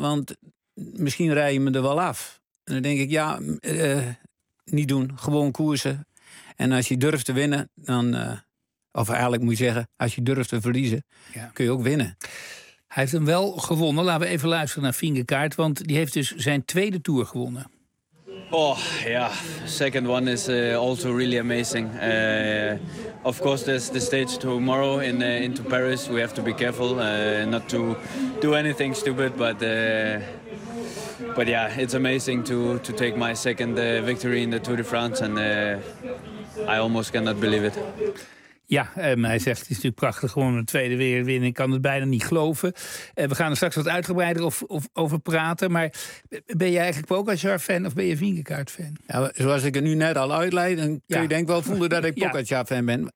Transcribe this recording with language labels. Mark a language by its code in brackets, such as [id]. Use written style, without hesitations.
[nl] Want misschien rij je me er wel af. En dan denk ik ja, niet doen. Gewoon koersen. En als je durft te winnen, dan Of eigenlijk moet je zeggen, als je durft te verliezen, kun je ook winnen. Hij heeft hem wel gewonnen. Laten we even luisteren naar Vingegaard, want die heeft dus zijn tweede Tour gewonnen. Oh ja, [en] second one is also really amazing. Of course, there's the stage tomorrow into Paris. We have to be careful not to do anything stupid. But yeah, it's amazing to take my second victory in the Tour de France, and I almost cannot believe it. [nl] Ja, hij zegt, het is natuurlijk prachtig, gewoon een tweede weer winnen. Ik kan het bijna niet geloven. We gaan er straks wat uitgebreider over praten. Maar ben jij eigenlijk Pogacar-fan of ben je Vingegaard-fan? Ja, zoals ik het nu net al uitleid, dan kun je denk ik wel voelen dat ik Pogacar-fan ben.